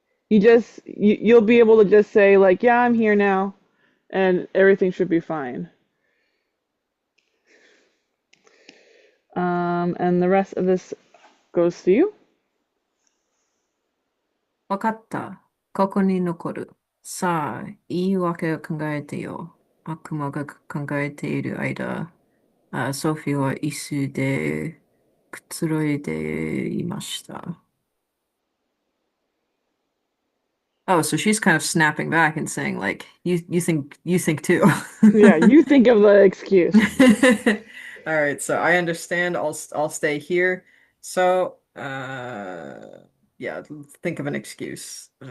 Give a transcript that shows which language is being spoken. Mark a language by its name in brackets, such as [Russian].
[English] you'll be able to just say like, yeah, I'm here now, and everything should be fine. And the rest of this goes to you. [Japanese] わかった。ここに残る。さあ、言い訳を考えてよ。悪魔が考えている間、ソフィーは椅子でくつろいでいました。 [English] Oh, so she's kind of snapping back and saying, like, you think too. Yeah, you think of the excuse. All right, so I understand. I'll stay here. So, yeah, think of an excuse.